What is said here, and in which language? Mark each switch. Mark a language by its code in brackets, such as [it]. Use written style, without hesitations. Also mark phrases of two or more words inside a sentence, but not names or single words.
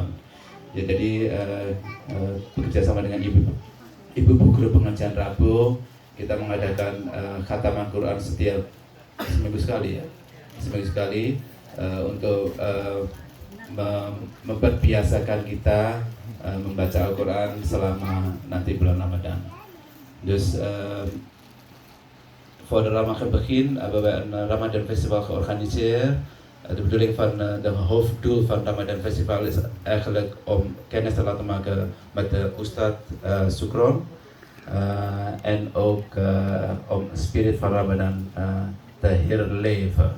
[id] Ya, jadi bekerja sama dengan ibu guru pengajian Rabu, kita mengadakan khataman Quran setiap seminggu sekali ya. Seminggu sekali untuk memperbiasakan kita membaca Al-Quran selama nanti bulan Ramadan. [nl] Dus voor de Ramadan begin hebben we een Ramadan Festival georganiseerd. De bedoeling van de hoofddoel van Ramadan Festival is eigenlijk om kennis te laten maken met de Ustadz Sukron en ook om spirit van Ramadan te herleven.